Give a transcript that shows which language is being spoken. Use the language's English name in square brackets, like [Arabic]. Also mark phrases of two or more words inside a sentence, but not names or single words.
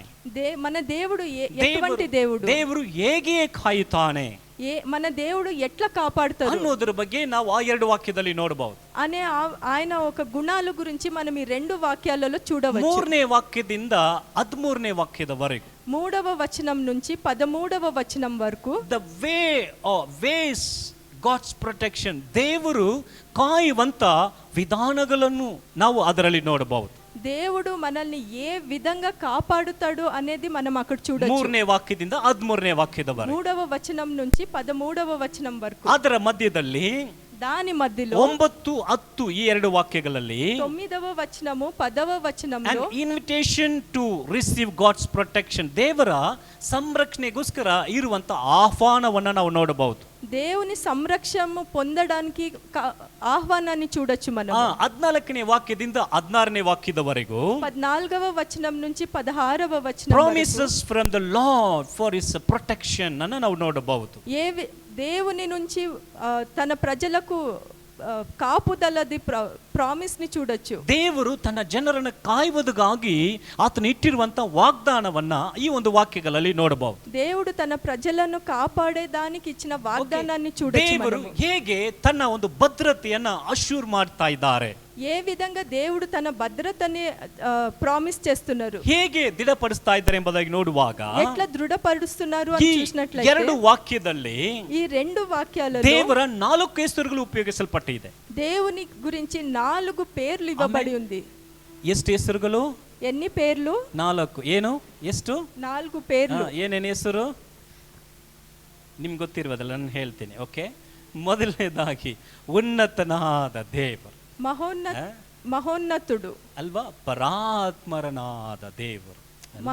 [Telugu] మన దేవుడు ఎటువంటి దేవుడు, [Kannada] ದೇವರು ಹೇಗೆ ಕಾಯುತ್ತಾನೆ [Telugu] మన దేవుడు ఎట్లా కాపాడుతాడు [Kannada] ಅನ್ನೋದ್ರ ಬಗ್ಗೆ ನಾವು ಆ 2 ವಾಕ್ಯದಲ್ಲಿ ನೋಡಬಹುದು. [Telugu] అనే ఆయన ఒక గుణాల గురించి మనం ఈ 2 వాక్యాలలో చూడవచ్చు. [Kannada] 3ನೇ ವಾಕ್ಯದಿಂದ 13ನೇ ವಾಕ್ಯದವರೆಗೂ, [Telugu] 3వ వచనం నుంచి 13వ వచనం వరకు [English] the ways God's protection, [Kannada] ದೇವರು ಕಾಯುವಂತ ವಿಧಾನಗಳನ್ನು ನಾವು ಅದರಲ್ಲಿ ನೋಡಬಹುದು. [Telugu] దేవుడు మనల్ని ఏ విధంగా కాపాడుతాడు అనేది మనం అక్కడ చూడొచ్చు. [Kannada] 3ನೇ ವಾಕ್ಯದಿಂದ 13ನೇ ವಾಕ್ಯದವರೆಗೂ, [Telugu] 3వ వచనం నుంచి 13వ వచనం వరకు. [Kannada] ಅದರ ಮಧ್ಯದಲ್ಲಿ [Telugu] దాని మధ్యలో [Kannada] 9, 10 ಈ 2 ವಾಕ್ಯಗಳಲ್ಲಿ [Telugu] 9వ వచనము 10వ వచనంలో [English] an invitation to receive God's protection, [Kannada] ದೇವರ ಸಂರಕ್ಷಣೆಗೋಸ್ಕರ ಇರುವಂತ ಆಹ್ವಾನವನ್ನ ನಾವು ನೋಡಬಹುದು. [Telugu] దేవుని సంరక్షణ పొందడానికి ఆహ్వానాన్ని చూడొచ్చు మనం. [Kannada] 14ನೇ ವಾಕ್ಯದಿಂದ 16ನೇ ವಾಕ್ಯದವರೆಗೂ [Telugu] 14వ వచనం నుంచి 16వ వచనం వరకు [English] promises from the Lord for his protection [Kannada] ಅನ್ನು ನಾವು ನೋಡಬಹುದು. [Telugu] దేవుని నుంచి తన ప్రజలకు కాపుదలది ప్రామిస్ ని చూడొచ్చు. [Kannada] ದೇವರು ತನ್ನ ಜನರನ್ನು ಕಾಯುವುದಕ್ಕಾಗಿ ಆತನು ಇಟ್ಟಿರುವಂತ ವಾಗ್ದಾನವನ್ನ ಈ ಒಂದು ವಾಕ್ಯಗಳಲ್ಲಿ ನೋಡಬಹುದು. [Telugu] దేవుడు తన ప్రజలను కాపాడేదానికి ఇచ్చిన వాగ్దానాన్ని చూడొచ్చు. [Kannada] ದೇವರು ಹೇಗೆ ತನ್ನ ಒಂದು ಭದ್ರತೆಯನ್ನ ಅಶ್ಯೂರ್ ಮಾಡ್ತಾ ಇದ್ದಾರೆ, [Telugu] ఏ విధంగా దేవుడు తన భద్రతని ప్రామిస్ చేస్తున్నారు, [Kannada] ಹೇಗೆ ದೃಢಪಡಿಸ್ತಾ ಇದ್ದಾರೆ ಎಂಬುದಾಗಿ ನೋಡುವಾಗ [Telugu] ఎట్లా దృఢపరుస్తున్నారు అని చూసినట్లయితే [Kannada] 2 ವಾಕ್ಯದಲ್ಲಿ [Telugu] ఈ 2 వాక్యాలలో [Kannada] ದೇವರ 4 ಹೆಸರುಗಳು ಉಪಯೋಗಿಸಲ್ಪಟ್ಟಿದೆ. [Telugu] దేవుని గురించి 4 పేర్లు ఇవ్వబడి ఉంది. [Kannada] ಎಷ್ಟು ಹೆಸರುಗಳು? [Telugu] ఎన్ని పేర్లు? 4. [Kannada] ಏನು? ಎಷ್ಟು? [Telugu] 4 పేర్లు. [Kannada] ಏನೇನು ಹೆಸರು ನಿಮ್ಗೆ ಗೊತ್ತಿರುವುದಲ್ಲ, ನಾನು ಹೇಳ್ತೀನಿ. ಓಕೆ, ಮೊದಲನೇದಾಗಿ ಉನ್ನತನಾದ ದೇವರು, [Telugu] మహోన్నత మహోన్నతుడు [Kannada] ಅಲ್ವಾ? ಪರಾತ್ಮರನಾದ ದೇವರು ಅಲ್ವಾ?